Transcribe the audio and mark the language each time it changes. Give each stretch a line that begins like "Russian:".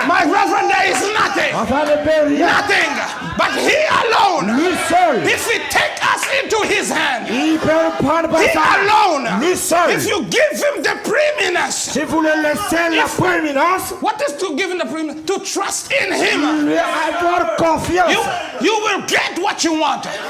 English: My reverend, there is nothing.
French: Enfin, ne peut rien.
English: Nothing. But he alone,
French: Lui seul,
English: if he take us into his hand,
French: il peut le prendre par
English: he
French: sa main.
English: alone,
French: Lui seul.
English: if you give him the preeminence,
French: Si vous le laissez la prééminence,
English: what is to give him the preeminence? To trust in him.
French: lui avoir confiance.
English: You will get what you want.